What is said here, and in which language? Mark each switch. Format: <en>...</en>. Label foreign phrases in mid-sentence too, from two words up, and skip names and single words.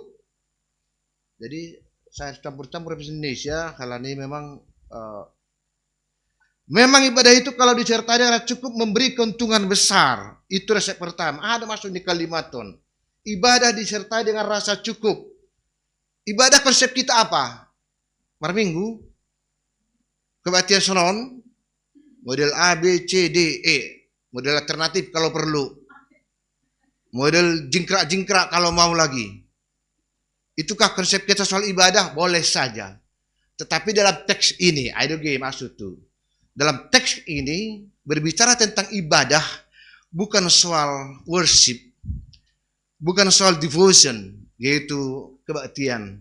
<id>Jadi saya campur-campur bahasa Indonesia, hal ini memang ibadah itu kalau disertai dengan cukup memberi keuntungan besar. Itu resep pertama. Ada masuk di kalimaton. ibadah disertai dengan rasa cukup. Ibadah konsep kita apa?</id> <bts>Marminggu, kebaktian sonon,</bts> <id>model A, B, C, D, E, model alternatif kalau perlu, model jingkrak-jingkrak kalau mau lagi. Itukah konsep kita soal ibadah? Boleh saja. Tetapi dalam teks ini, maksud tuh. Dalam teks ini berbicara tentang ibadah, bukan soal worship, bukan soal devotion, yaitu kebaktian.</id>